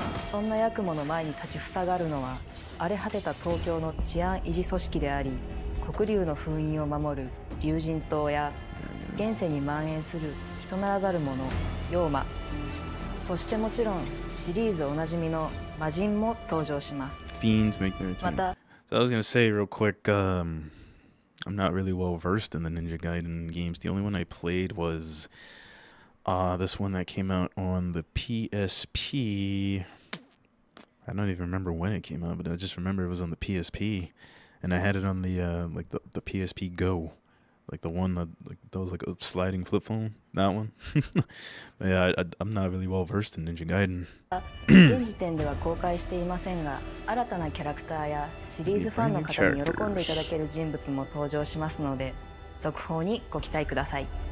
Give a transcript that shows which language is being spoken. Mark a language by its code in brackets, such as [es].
[ja] そんなヤクモの前に立ちふさがるのは荒れ果てた東京の治安維持組織であり、黒竜の封印を守る竜神島や現世に蔓延する人ならざる者妖魔、そしてもちろんシリーズおなじみの魔人も登場します。 [en] Fiends make their ま return. た So I was gonna say real quick, I'm not really well versed in the Ninja Gaiden games. The only one I played was this one that came out on the PSP. I don't even remember when it came out, but I just remember it was on the PSP, and I had it on the like the PSP Go, like the one that was like a sliding flip phone. That one. But yeah, I'm not really well versed in Ninja Gaiden. [ja] 現時点では公開していませんが、新たなキャラクターやシリーズファンの方に喜んでいただける人物も登場しますので、続報にご期待ください。